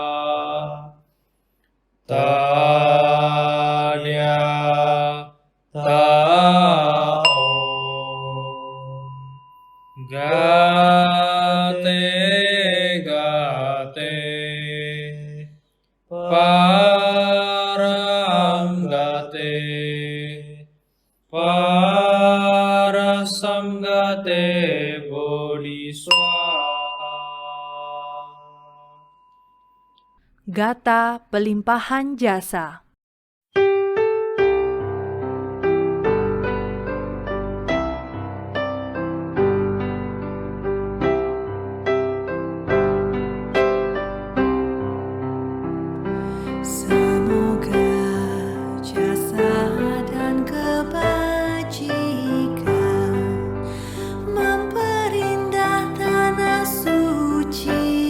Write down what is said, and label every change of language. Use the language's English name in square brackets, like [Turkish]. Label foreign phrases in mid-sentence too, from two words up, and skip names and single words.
[Sanskrit] Tadia taom gate gate param gate parasam gate bodhi swaha. [Indonesian] Gata pelimpahan jasa. Semoga jasa dan kebajikan memperindah tanah suci.